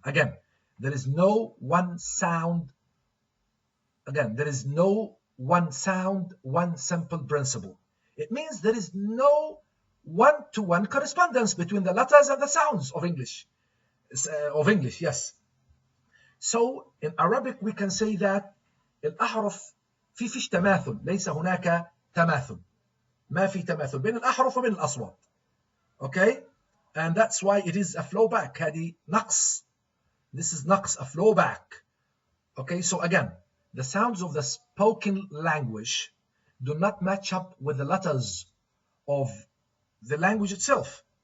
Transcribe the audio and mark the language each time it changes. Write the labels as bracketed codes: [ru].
[en] Again, there is no one sound. Again, there is no one sound, one simple principle. It means there is no one-to-one correspondence between the letters and the sounds of English. Yes. [ar] So in Arabic we can say that الأحرف فيش تماثل، ليس هناك تماثل. ما في تماثل بين الأحرف وبين الأصوات. [en] Okay, and that's why it is a flow back. [ar] هذه نقص. [en] This is [ar] نقص, [en] a flow back. Okay, so again, the sounds of the spoken language do not match up with the letters of the language itself.